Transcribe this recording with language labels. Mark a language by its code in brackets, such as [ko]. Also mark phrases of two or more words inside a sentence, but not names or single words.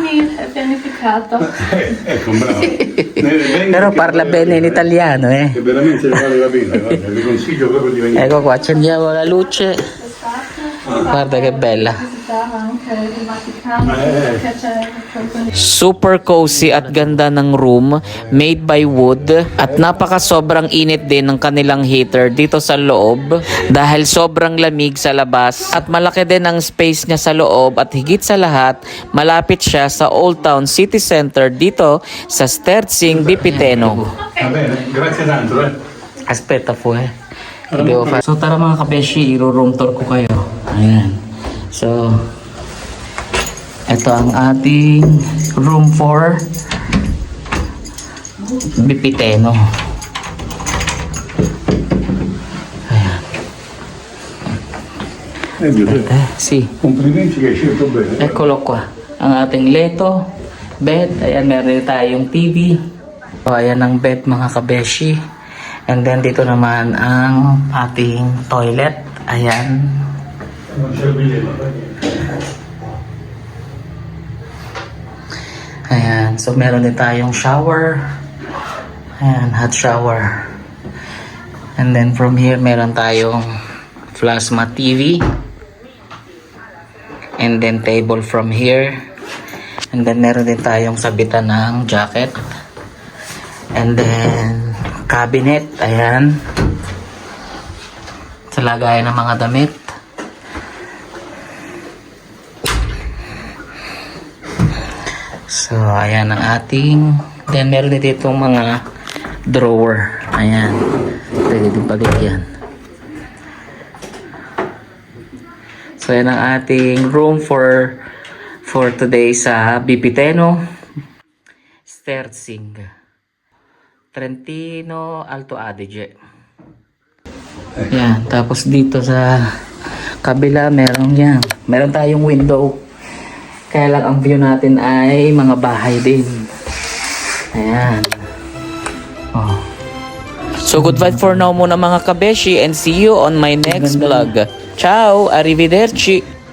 [it] anni è pianificato. Ecco, bravo. Però parla bene in italiano, eh. Che veramente ne vale la pena, guarda, vi consiglio proprio di venire. Ecco qua, accendiamo la luce. L'estate Guarda che bella. visitare anche il Vaticano perché c'è qualcosa. [en] Super cozy [tl] at ganda ng room, [en] made by wood, [tl] at napaka sobrang init din ng kanilang heater dito sa loob dahil sobrang lamig sa labas at malaki din ang space niya sa loob at higit sa lahat malapit siya sa Old Town City Center dito sa Sterzing, Bipiteno. [it] Va bene, grazie tanto, [tl] Aspetta po So tara mga kabeshi, iro-room tour ko kayo. Ayan. So, ito ang ating room for Bipiteno. Ayan. [it] Si, Complimenti che hai scelto bene. eccolo qua. [tl] Ang ating leto, bed. Ayan, meron din tayong TV. So, ayan ang bed mga kabeshi. [en] And then [tl] dito naman ang ating toilet. Ayan. [it] Non c'è il biglietto, [tl] Ayan. So meron din tayong shower. Ayan, [en] hot shower. And then from here [tl] meron tayong [en] plasma TV. And then table from here. And then [tl] meron din tayong sabitan ng jacket. [en] And then cabinet. Ayan. [tl] Sa lagayan ng mga damit. So, ayan ang ating. Then, meron din ditong mga drawer. Ayan. Pwede din palagyan. So, ayan ang ating [en] room for today [tl] sa Bipiteno, Sterzing, Trentino, Alto Adige. Ayan. Tapos dito sa kabila, meron tayong window. Kaya lang ang view natin ay mga bahay din. Ayan. Oh. [en] So goodbye for now [tl] muna mga kabeshi [en] and see you on my next vlog. [it] Ciao! Arrivederci!